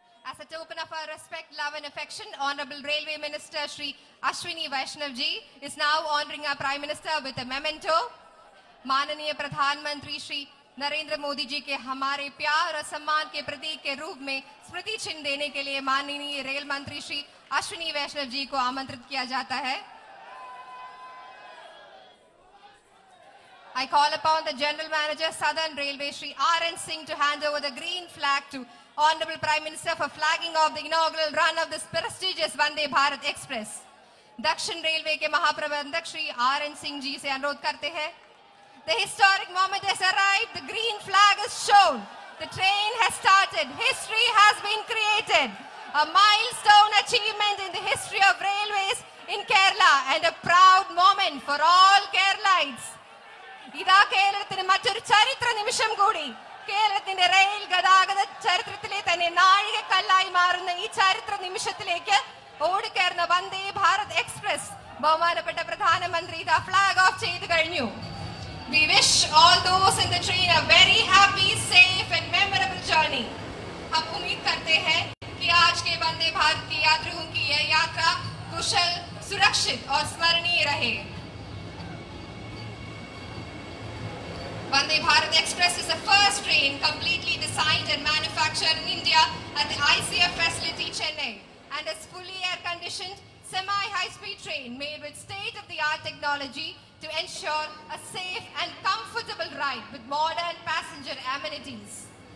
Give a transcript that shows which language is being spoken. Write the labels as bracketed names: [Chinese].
[English] As a token of our respect, love and affection, Honorable Railway Minister Shri Ashwini Vaishnav ji is now honoring our Prime Minister with a memento. [Hindi] माननीय प्रधानमंत्री श्री नरेंद्र मोदी जी के हमारे प्यार और सम्मान के प्रतीक के रूप में स्मृति चिन्ह देने के लिए माननीय रेल मंत्री श्री अश्विनी वैष्णव जी को आमंत्रित किया जाता है। [English] I call upon the General Manager Southern Railway Shri R.N. Singh to hand over the green flag to Honorable Prime Minister for flagging off the inaugural run of this prestigious Vande Bharat Express. [Hindi] दक्षिण railway के महाप्रबंधक Shri R.N. Singh ji से अनुरोध करते हैं। [English] The historic moment has arrived. The green flag is shown. The train has started. History has been created. A milestone achievement in the history of railways in Kerala and a proud moment for all Keralites. [Malayalam] ഇതാ കേരളത്തിന് മറ്റൊരു ചരിത്ര നിമിഷം കൂടി. കേരളത്തിന്റെ rail ഗതാഗത ചരിത്രത്തിലെ തന്നെ നാഴികക്കല്ലായി മാറുന്ന ഈ ചരിത്ര നിമിഷത്തിലേക്ക് ഓടിക്കയറുന്ന വന്ദേ ഭാരത് എക്സ്പ്രസ് ബഹുമാനപ്പെട്ട പ്രധാനമന്ത്രി ദാ ഫ്ലാഗ് ഓഫ് ചെയ്തു കഴിഞ്ഞു. [English] We wish all those in the train a very happy, safe and memorable journey. [Hindi] हम उम्मीद करते हैं कि आज के वंदे भारत की यात्रियों की यह यात्रा कुशल, सुरक्षित और स्मरणीय रहे। [English] Vande Bharat Express is the first train completely designed and manufactured in India at the ICF facility Chennai, and is fully air-conditioned semi-high-speed train made with state-of-the-art technology to ensure a safe and comfortable ride with modern passenger amenities.